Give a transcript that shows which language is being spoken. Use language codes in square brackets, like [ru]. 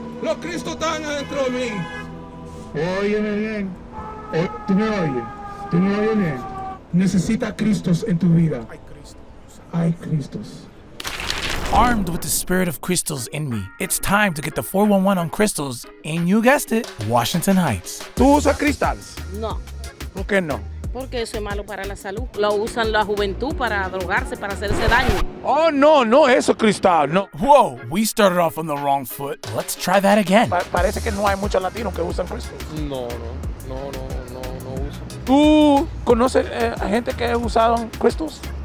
[es] Los Cristos están adentro de mí. Óyeme bien. ¿Tú me oyes? ¿Tú me oyes bien? Necesitas Cristos en tu vida. Hay Cristos. [en] Armed with the spirit of crystals in me, it's time to get the 411 on crystals in, you guessed it, Washington Heights. [es] ¿Tú usas cristales? No, ¿Por qué no? porque eso es malo para la salud. Lo usan la juventud para drogarse, para hacerse daño. Oh, no eso cristal, no. [en] Whoa, we started off on the wrong foot. Let's try that again. [es] Parece que no hay muchos latinos que usan cristales. No uso. ¿Tú conoces a gente que ha usado cristals?